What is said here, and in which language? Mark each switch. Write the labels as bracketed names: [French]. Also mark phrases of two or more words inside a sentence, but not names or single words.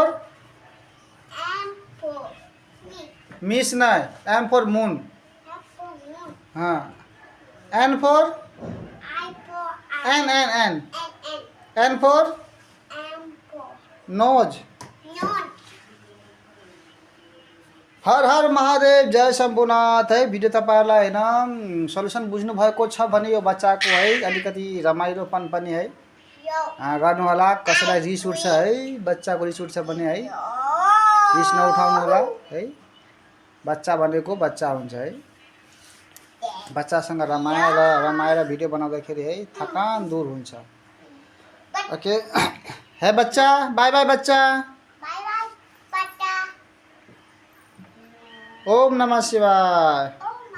[English] M for me. miss ना M for moon. F for moon. N for I for N N. N for M for nose. non. [Nepali] हर हर महादेव जय शम्भुनाथ है भिडियो तपाईँहरूलाई होइन सल्युसन बुझ्नुभएको छ भने यो बच्चाको है अलिकति रमाइलोपन पनि है Yo. गर्नु होला कसैलाई रिस उठ्छ है बच्चाको रिस उठ्छ भने है रिस नउठाउनु होला है बच्चा भनेको बच्चा हुन्छ है बच्चासँग रमाएर भिडियो बनाउँदाखेरि है थकान दूर हुन्छ ओके है बच्चा [English] bye bye [Nepali] बच्चा [English] Bye bye, Pata. [Sanskrit] ओम नमः शिवाय